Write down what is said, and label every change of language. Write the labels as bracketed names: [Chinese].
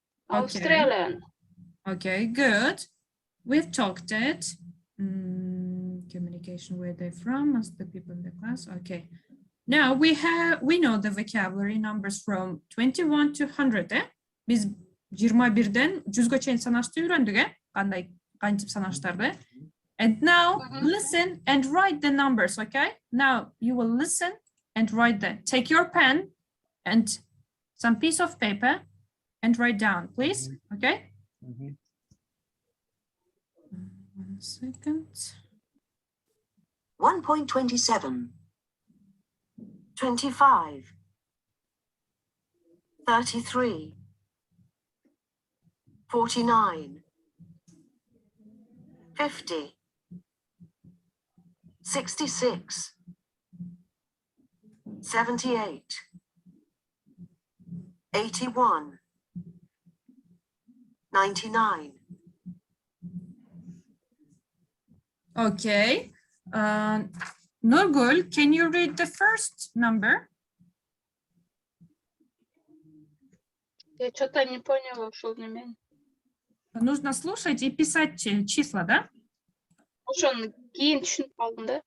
[English] Australian. Okay, good. We've talked it. Communication, where they're from, as the people in the class. Okay. Now we know the vocabulary numbers from 21 to 100. [Kyrgyz] Biz 21-ден 100-гө чейин санашты үйрөндүк, кандай кантип санаштарды. [English] And now listen and write the numbers, okay? Now you will listen and write them. Take your pen and some piece of paper and write down, please, okay? 1 second. 1.27. 25. 33. 49. 50. 66. 78. 81. 99. Okay. Nurgul, can you read the first number? [Russian] Я что-то не поняла, что на меня. Нужно слушать и писать числа, да? [Kyrgyz] Ошон кийин түшүнүп калдым да.